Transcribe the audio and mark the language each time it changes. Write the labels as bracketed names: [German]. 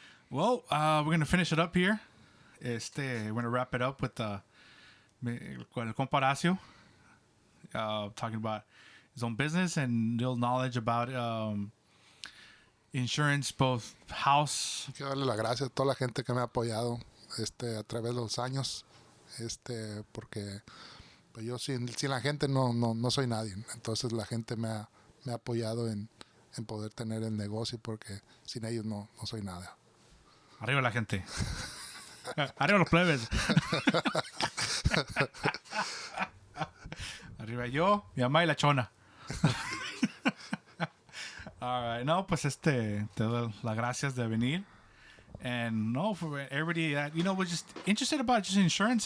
[English] Well, we're gonna finish it up here. We're gonna wrap it up with el compa Horacio, talking about his own business and little knowledge about insurance, both house. [Spanish] Quiero darle las gracias a toda la gente que me ha apoyado a través de los años, porque pues yo sin la gente no soy nadie. Entonces la gente me ha apoyado en poder tener el negocio, porque sin ellos no soy nada. Arriba la gente. Arriba los plebes. Arriba yo, mi mamá y la chona. [English] All right. [Spanish] No, pues te doy las gracias de venir. [English] And no, for everybody that, we're just interested about just insurance.